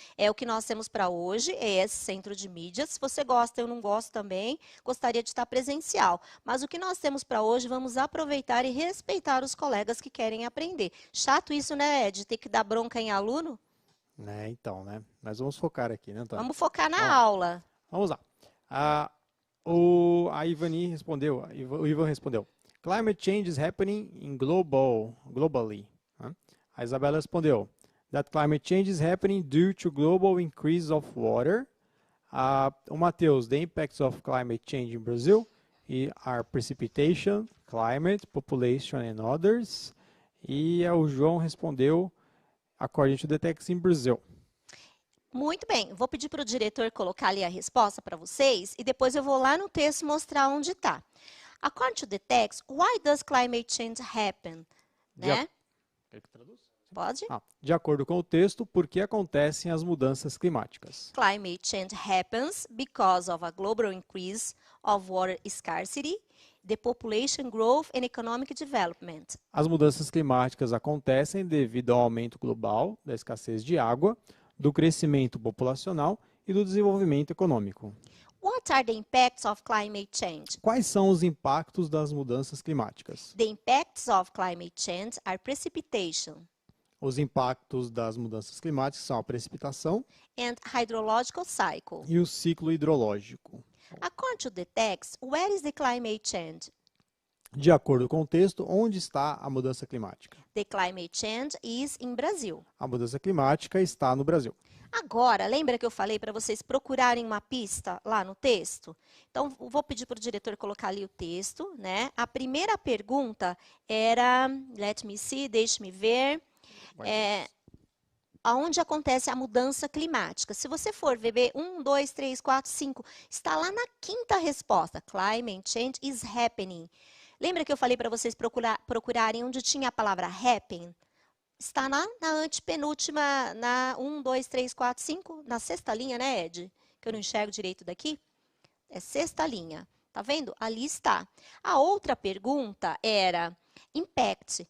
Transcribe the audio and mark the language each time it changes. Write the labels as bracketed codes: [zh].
[pt] É o que nós temos para hoje, é esse centro de mídias, se você gosta, eu não gosto também, gostaria de estar presencial. Mas o que nós temos para hoje, vamos aproveitar e respeitar os colegas que querem aprender. Chato isso, né, Ed, ter que dar bronca em aluno? Então, né? Nós vamos focar aqui, né, Antônio? Vamos focar na aula. Vamos lá. A Ivani respondeu, o Ivan respondeu, [en] climate change is happening globally. [pt] A Isabela respondeu, [en] that climate change is happening due to global increase of water. O Matheus, the impacts of climate change in Brazil are precipitation, climate, population and others. [pt] E o João respondeu, [en] according to the text in Brazil. [pt] Muito bem, vou pedir para o diretor colocar ali a resposta para vocês e depois eu vou lá no texto mostrar onde está. [en] According to the text, why does climate change happen? [pt] Né? Quer que traduz? Pode? De acordo com o texto, por que acontecem as mudanças climáticas? [en] Climate change happens because of a global increase of water scarcity, the population growth and economic development. [pt] As mudanças climáticas acontecem devido ao aumento global da escassez de água, do crescimento populacional e do desenvolvimento econômico. [en] What are the impacts of climate change? [pt] Quais são os impactos das mudanças climáticas? [en] The impacts of climate change are precipitation [pt] Os impactos das mudanças climáticas são a precipitação [en] and hydrological cycle. [pt] e o ciclo hidrológico. [en] According to the text, where is the climate change? [pt] De acordo com o texto, onde está a mudança climática? [en] The climate change is in Brazil. [pt] A mudança climática está no Brasil. Agora, lembra que eu falei para vocês procurarem uma pista lá no texto? Então, vou pedir para o diretor colocar ali o texto, né? A primeira pergunta era, [en] let me see, [pt] deixe-me ver, aonde acontece a mudança climática. Se você for ver 1, 2, 3, 4, 5, está lá na 5ª resposta. [en] Climate change is happening. [pt] Lembra que eu falei para vocês procurarem onde tinha a palavra happen? Está na antepenúltima, na 1, 2, 3, 4, 5, na 6ª linha, né, Ed? Que eu não enxergo direito daqui. É 6ª linha. Tá vendo? Ali está. A outra pergunta era impact.